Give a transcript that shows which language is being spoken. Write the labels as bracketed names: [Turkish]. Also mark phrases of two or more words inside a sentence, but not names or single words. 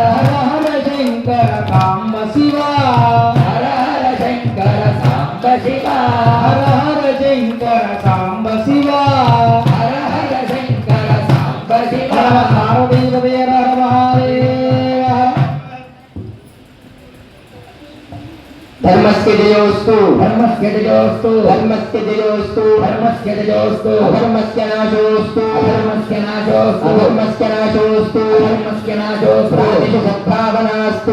[Sanskrit] హర హర శంకర కాంబ శివ హర హర శంకర సాంబ శివ హర హర శంకర కాంబ శివ హర హర శంకర సాంబ శివ హర పార్వతీ పతయే హర హర మహాదేవ धर्मस्य जयोस्तु ధర్మస్య జయోస్తు धर्मस्य जयोस्तु ధర్మస్య జయోస్తు अधर्मस्य नाशोस्तु అధర్మస్య నాశోస్తు अधर्मस्य नाशोस्तु అధర్మస్య నాశోస్తు प्राणिषु सद्भावनास्तु